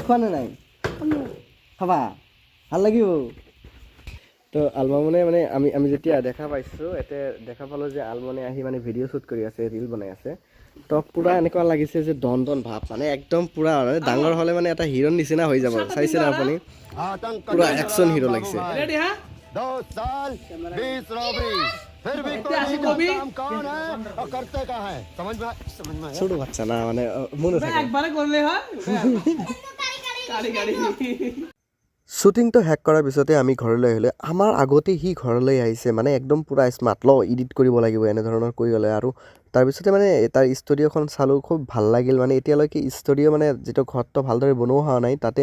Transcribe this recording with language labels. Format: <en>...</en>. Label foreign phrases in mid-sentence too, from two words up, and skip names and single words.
<as>খোৱা নে নাই খাবা ভাল লাগিব তো আলমামনে মানে আমি যেতিয়া দেখা পাইছোঁ এতিয়া দেখা পালোঁ যে আলমনে আহি মানে</as> <en>video shoot</en> <as>কৰি আছে ৰিল বনাই আছে তো পূৰা এনেকুৱা লাগিছে যে দন ভাৱ মানে একদম পূৰা ডাঙৰ হ'লে মানে এটা হিৰোৰ নিচিনা হৈ যাব চাইছে না আপুনি পূৰা</as> <en>action hero</en> <as>লাগিছে ছোট বাচ্চা না মানে মনে থাকে শ্বুটিংটো শেষ কৰাৰ পিছতে আমি ঘৰলৈ আহিলোঁ আমাৰ আগতে সি ঘৰলৈ আহিছে মানে একদম পূৰা</as> <en>smart edit</en> <as>কৰিব লাগিব এনেধৰণৰ কৰি গ'লে আৰু তাৰপিছতে মানে তাৰ ষ্টুডিঅ'খন চালোঁ খুব ভাল লাগিল মানে এতিয়ালৈকে ষ্টুডিঅ' মানে যিটো ঘৰটো ভালদৰে বনোৱা হোৱা নাই তাতে</as>